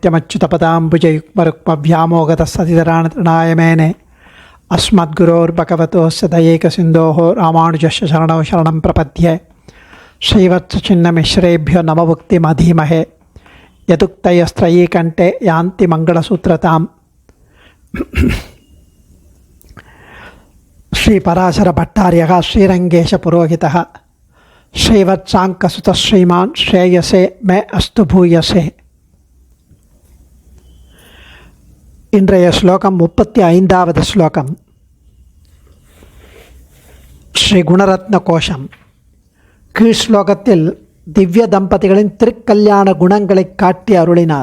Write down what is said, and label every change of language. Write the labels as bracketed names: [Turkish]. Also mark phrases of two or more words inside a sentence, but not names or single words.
[Sanskrit] नित्यमच्युतपदाम्बुजयुग्मरुक्मव्यामोगतः सतितराणतृणाय अस्मद्गुरोर्भगवतोस्य दयैकसिन्धोः रामानुजस्य शरणौ शरणं प्रपद्ये श्रीवत्सचिन्नमिश्रेभ्यो नमभुक्तिमधीमहे यदुक्तयस्त्रयीकण्ठे यान्ति मङ्गलसूत्रताम् श्रीपराशरभट्टार्यः श्रीरङ्गेशपुरोहितः श्रीवत्साङ्कसुतः श्रीमान् श्रेयसे मे अस्तु भूयसे. [Tamil] இன்றைய ஸ்லோகம் 35வது ஸ்லோகம். ஸ்ரீ குணரத்ன கோஷம். கீழ் ஸ்லோகத்தில் திவ்ய தம்பதிகளின் திருக்கல்யாண குணங்களை காட்டி அருளினார்.